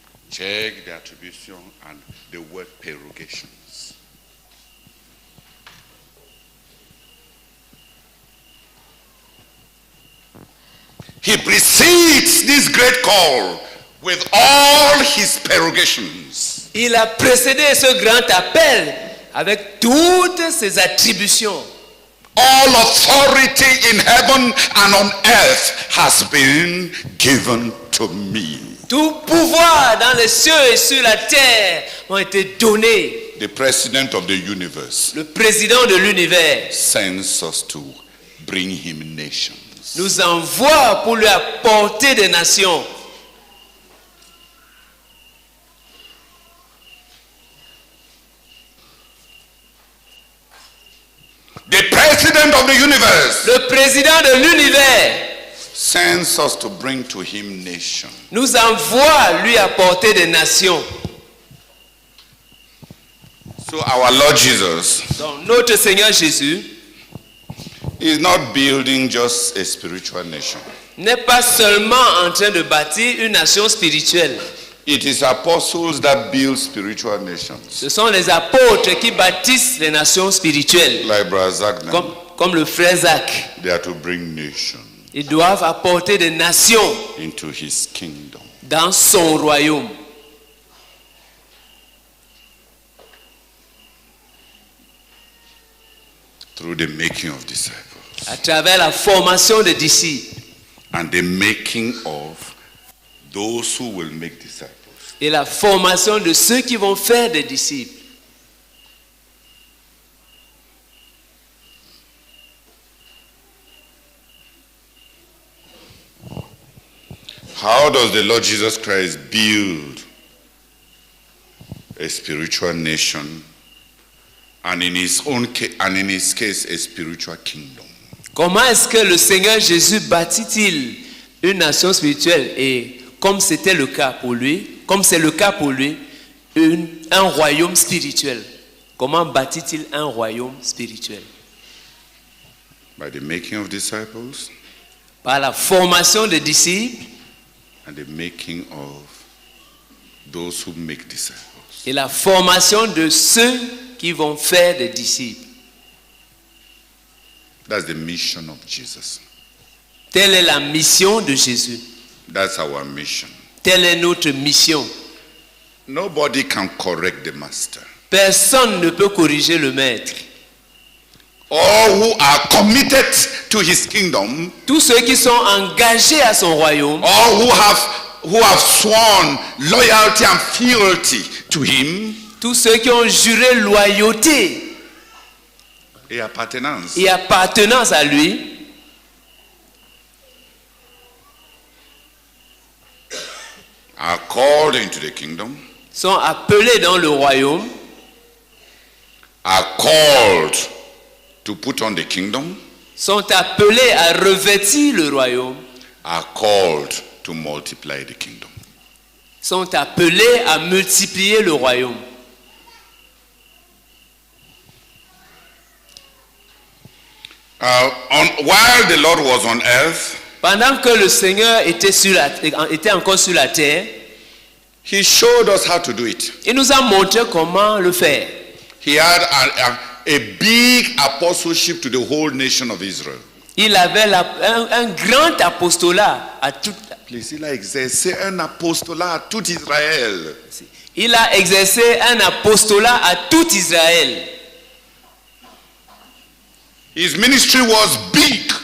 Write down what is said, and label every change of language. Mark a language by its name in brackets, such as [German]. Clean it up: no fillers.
[English] Check the attribution and the word prerogations. He precedes this great call with all his prerogations. [French] Il a précédé ce grand appel avec toutes ses attributions. [English] All authority in heaven and on earth has been given to me. [French] Tout pouvoir dans les cieux et sur la terre ont été donnés. [English] The president of the universe [French] Le président de l'univers [English] sends us to bring him nations. [French] nous envoie pour lui apporter des nations. [English] The president of the universe [French] Le président de l'univers [English] sends us to bring to him nations. [French] nous envoie lui apporter des nations. [English] So our Lord Jesus [French] Donc notre Seigneur Jésus [English] is not building just a spiritual nation. [French] n'est pas seulement en train de bâtir une nation spirituelle. [English] It is apostles that build spiritual nations. [French] Ce sont les apôtres qui bâtissent les nations spirituelles. [English] Like Brother Zagnan, [French] Comme le frère Zach. [English] they are to bring nations [French] Ils doivent apporter des nations [English] into his kingdom. [French] dans son royaume. [English] Through the making of disciples. [French] À travers la formation des disciples. [English] And the making of those who will make disciples. [French] Et la formation de ceux qui vont faire des disciples. [English] How does the Lord Jesus Christ build a spiritual nation and in his case a spiritual kingdom? [French] Comment est-ce que le Seigneur Jésus bâtit-il une nation spirituelle et comme c'était le cas pour lui, comme c'est le cas pour lui, un royaume spirituel? Comment bâtit-il un royaume spirituel? [English] By the making of disciples [French] Par la formation des disciples [English] and the making of those who make disciples. [French] et la formation de ceux qui vont faire des disciples. [English] That's the mission of Jesus. [French] Telle est la mission de Jésus. [English] That's our mission. [French] Telle est notre mission. [English] Nobody can correct the master. [French] Personne ne peut corriger le maître. [English] All who are committed to his kingdom, [French] Tous ceux qui sont engagés à son royaume, [English] all who have sworn loyalty and fealty to him, [French] tous ceux qui ont juré loyauté et appartenance, et appartenance à lui, [English] are called into the kingdom, [French] sont appelés dans le royaume, [English] are called to put on the kingdom, [French] sont appelés à revêtir le royaume, [English] are called to multiply the kingdom. [French] sont appelés à multiplier le royaume. [English] While the Lord was on earth, [French] Pendant que le Seigneur était encore sur la terre, [English] he showed us how to do it. [French] il nous a montré comment le faire. [English] He had a big apostleship to the whole nation of Israel. [French] Il avait un grand apostolat à toute. Il a exercé un apostolat à tout Israël. Il a exercé un apostolat à tout Israël. [English] His ministry was big.